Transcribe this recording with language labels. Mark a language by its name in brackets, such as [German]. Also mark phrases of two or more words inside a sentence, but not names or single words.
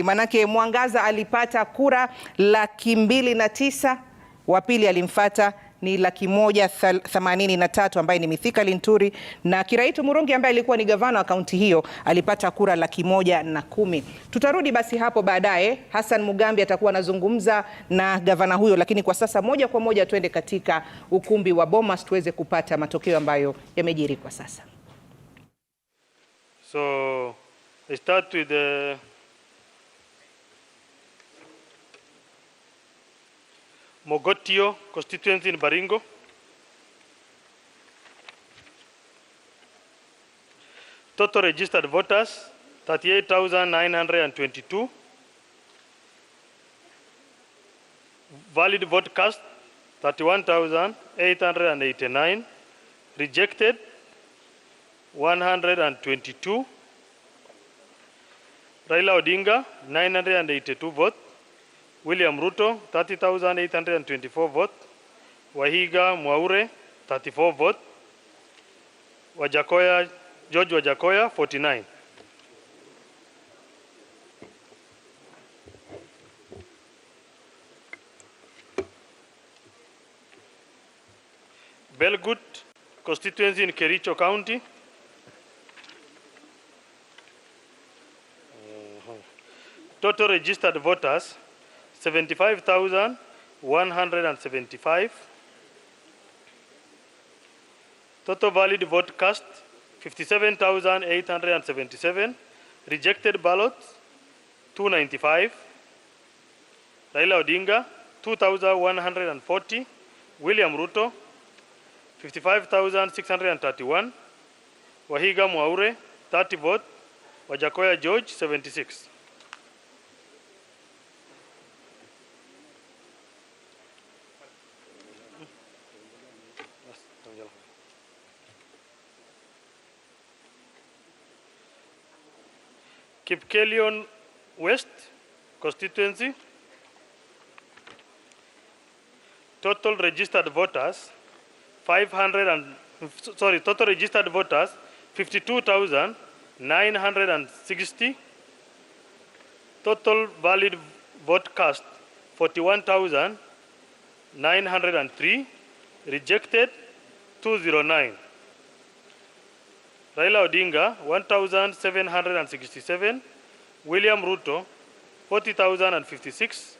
[Swahili] Manake Mwangaza alipata kura 209,000, wa pili alimfuata ni 183,000 ambaye ni Mithika Linturi, na Kiraitu Murungi ambaye alikuwa ni gavana wa kaunti hiyo alipata kura 110,000. Tutarudi basi hapo baadaye. Hassan Mugambi atakuwa anazungumza na gavana huyo, lakini kwa sasa moja kwa moja tuende katika ukumbi wa Bomas tuweze kupata matokeo ambayo yamejiri kwa sasa. [English] So I start with the Mogotio constituency in Baringo. Total registered voters 38,922. Valid vote cast 31,889. Rejected 122. Raila Odinga 982 votes. William Ruto 30,824 votes. Wahiga Mwaure 34 votes. George Wajakoya 49. Belgut constituency in Kericho County. Total registered voters 75,175. Total valid vote cast, 57,877. Rejected ballots, 295. Raila Odinga, 2,140. William Ruto, 55,631. Wahiga Mwaure, 30 votes. Wajakoya George, 76. Kipkelion West constituency. Total registered voters 52,960. Total valid vote cast 41,903. Rejected 209. Raila Odinga 1,767. William Ruto 40,056.